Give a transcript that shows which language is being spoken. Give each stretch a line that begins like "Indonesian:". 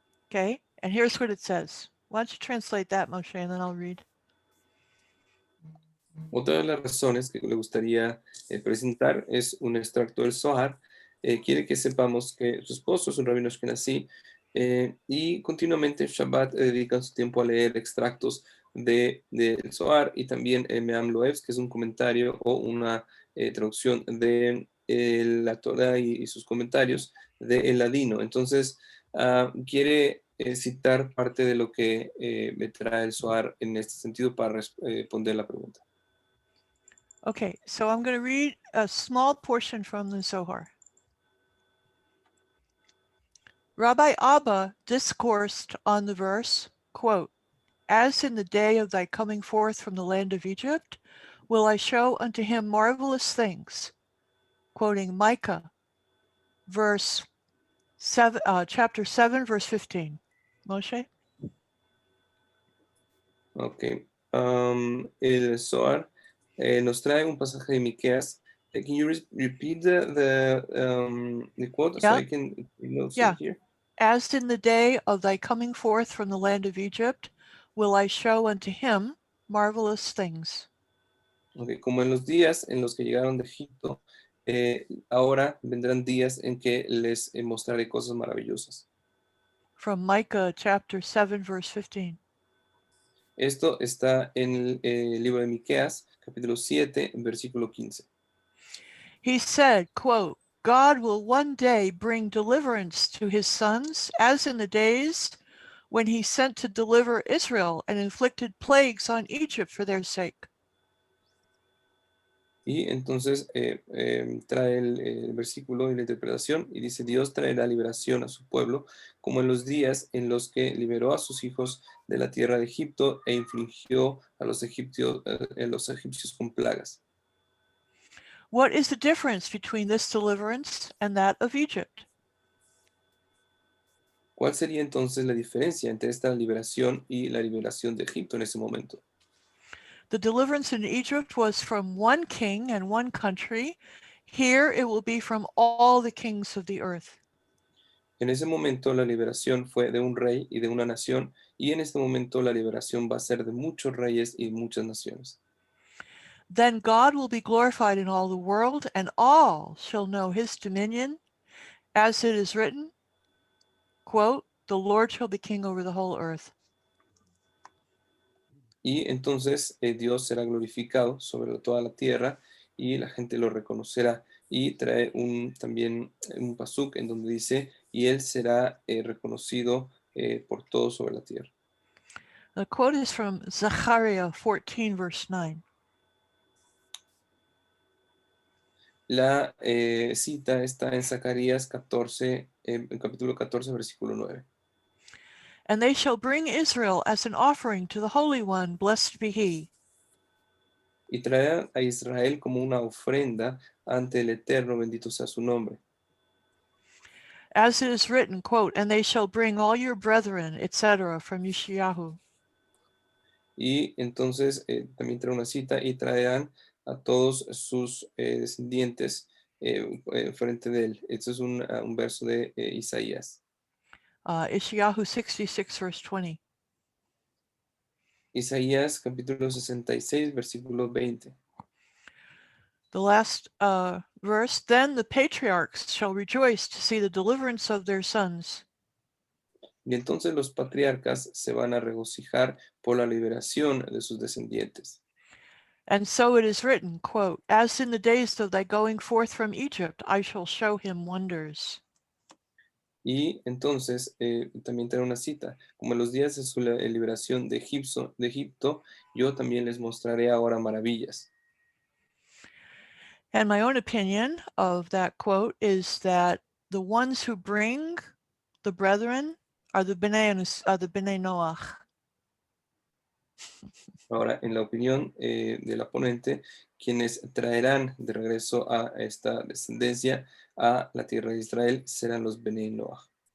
English: Okay, and here's what it says. Why don't you translate that, Moshe, and then I'll read.
Spanish: Otra de las razones que le gustaría presentar es un extracto del Zohar. Quiere que sepamos que su esposo es un rabino ashkenazí y continuamente en Shabbat dedican su tiempo a leer extractos del Zohar y también Me'am Loev, que es un comentario o una traducción de la Torah y sus comentarios del ladino. Entonces, quiere citar parte de lo que me trae el Zohar en este sentido para responder la pregunta.
English: Okay, so I'm going to read a small portion from the Zohar. Rabbi Abba discoursed on the verse, quote, "As in the day of thy coming forth from the land of Egypt, will I show unto him marvelous things," quoting Micah, verse chapter 7, verse 15. Moshe? Ok.
Spanish: El Zohar nos trae un pasaje de Miqueas.
English: Can you repeat the quote so Yeah. I can note Yeah. it here? As in the day of thy coming forth from the land of Egypt, will I show unto him marvelous things. Okay.
Spanish: Como en los días en los que llegaron de Egipto, ahora vendrán días en que les mostraré cosas maravillosas.
English: From Micah chapter 7, verse 15.
Spanish: Esto está en el libro de Miqueas, capítulo 7, versículo 15.
English: He said, quote, God will one day bring deliverance to his sons, as in the days when he sent to deliver Israel and inflicted plagues on Egypt for their sake.
Spanish: Y entonces trae el versículo y la interpretación y dice, Dios traerá liberación a su pueblo, como en los días en los que liberó a sus hijos de la tierra de Egipto e infligió a los egipcios con plagas.
English: What is the difference between this deliverance and that of Egypt?
Spanish: ¿Cuál sería entonces la diferencia entre esta liberación y la liberación de Egipto en ese momento?
English: The deliverance in Egypt was from one king and one country. Here it will be from all the kings of the earth.
Spanish: En ese momento la liberación fue de un rey y de una nación, y en este momento la liberación va a ser de muchos reyes y muchas naciones.
English: Then God will be glorified in all the world, and all shall know his dominion, as it is written, quote, the Lord shall be king over the whole earth.
Spanish: Y entonces Dios será glorificado sobre toda la tierra y la gente lo reconocerá. Y trae también un pasuk en donde dice, y él será reconocido por todos sobre la tierra.
English: The quote is from Zechariah 14, verse 9.
Spanish: La cita está en Zacarías 14, en capítulo 14, versículo 9.
English: And they shall bring Israel as an offering to the Holy One, blessed be he.
Spanish: Y traerán a Israel como una ofrenda ante el Eterno, bendito sea su nombre.
English: As it is written, quote, and they shall bring all your brethren, etc., from Yeshayahu.
Spanish: Y entonces también trae una cita y traerán a todos sus descendientes frente de él. Este es un verso de Isaías.
English: Yeshayahu 66, verse 20.
Spanish: Isaías capítulo 66, versículo 20.
English: The last verse, then the patriarchs shall rejoice to see the deliverance of their sons.
Spanish: Y entonces los patriarcas se van a regocijar por la liberación de sus descendientes.
English: And so it is written, quote, as in the days of thy going forth from Egypt, I shall show him wonders.
Spanish: Y entonces también trae una cita, como en los días de su liberación de Egipto, yo también les mostraré ahora maravillas.
English: And my own opinion of that quote is that the ones who bring the brethren are the B'nai Noach.
Spanish: Ahora, en la opinión de la ponente, quienes traerán de regreso a esta descendencia a la tierra de Israel serán los Bnei Noach.